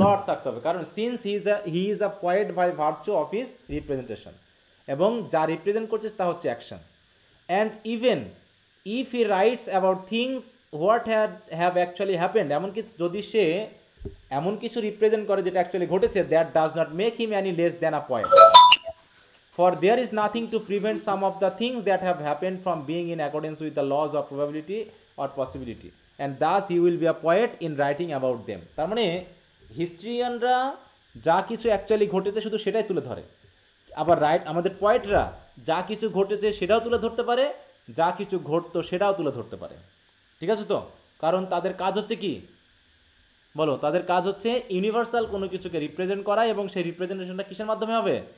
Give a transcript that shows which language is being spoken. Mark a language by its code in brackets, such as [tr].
[bn] Plot থাকতে হবে, কারণ [en] since he is a poet by virtue of his representation, [bn] এবং যা রিপ্রেজেন্ট করছে তা হচ্ছে action. [en] and even if he writes about things what have actually happened, [bn] এমনকি যদি সে এমন কিছু রিপ্রেজেন্ট করে যেটা অ্যাকচুয়ালি ঘটেছে, [en] That does not make him any less than a poet, for there is nothing to prevent some of the things that have happened from being in accordance with the laws of probability or possibility, and thus he will be a poet in writing about them. [bn] তার মানে হিস্ট্রিয়ানরা যা কিছু actually ঘটেছে শুধু সেটাই তুলে ধরে, আবার আমাদের পোয়েটরা যা কিছু ঘটেছে সেটাও তুলে ধরতে পারে, যা কিছু ঘটতো সেটাও তুলে ধরতে পারে। ঠিক আছে তো? কারণ তাদের কাজ হচ্ছে কি, বলো? তাদের কাজ হচ্ছে ইউনিভার্সাল কোনো কিছুকে রিপ্রেজেন্ট করা, এবং সেই রিপ্রেজেন্টেশনটা কিসের মাধ্যমে হবে?